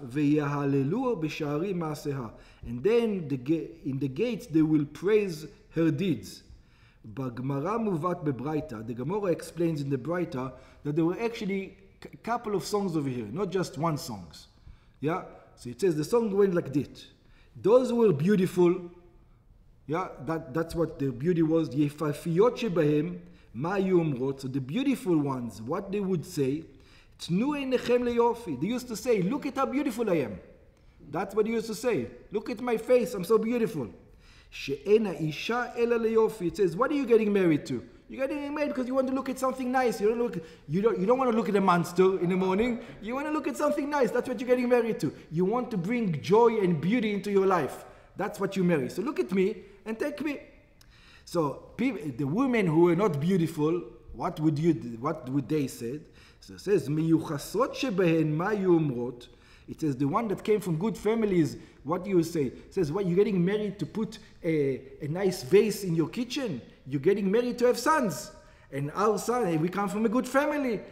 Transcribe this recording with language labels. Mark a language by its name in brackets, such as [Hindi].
[Hebrew] ויהללו בשערי מעשיה. [English] And then in the gates they will praise her deeds. [Hebrew] בגמרא מובאת בברייתא, [English] the Gemara explains in the Braita that there were actually a couple of songs over here, not just one songs. Yeah? So it says the song went like this. Those who were beautiful, yeah, that's what the beauty was. [Hebrew] יפהפיות שבהם, מה היו אומרות? [English] So the beautiful ones, what they would say, [Hebrew] תנו עיניכם ליופי. [English] They used to say, look at how beautiful I am. That's what they used to say. Look at my face, I'm so beautiful. [Hebrew] שאין האישה אלא ליופי. [English] It says, what are you getting married to? You're getting married because you want to look at something nice. You don't want to look at a monster in the morning. You want to look at something nice. That's what you're getting married to. You want to bring joy and beauty into your life. That's what you marry. So look at me and take me. So the women who were not beautiful, what would they say? So it says, [Hebrew] מיוחסות שבהן מה היו אומרות? [English] It says the one that came from good families, what do you say? It says, what, you're getting married to put a nice vase in your kitchen? You're getting married to have sons. And our son, we come from a good family.